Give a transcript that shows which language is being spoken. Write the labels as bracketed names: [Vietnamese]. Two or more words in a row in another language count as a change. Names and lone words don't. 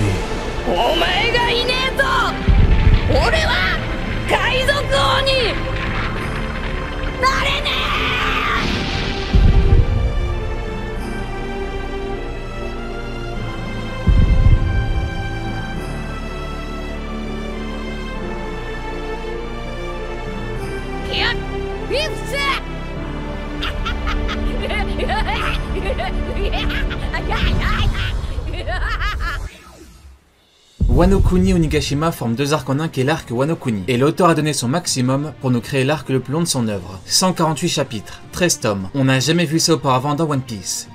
[Japanese] お前がいねえと俺は海賊王になれねえ。いや、フィフス [French] Wano Kuni Onigashima forme deux arcs en un qui est l'arc Wano Kuni, et l'auteur a donné son maximum pour nous créer l'arc le plus long de son œuvre. 148 chapitres, 13 tomes, on n'a jamais vu ça auparavant dans One Piece.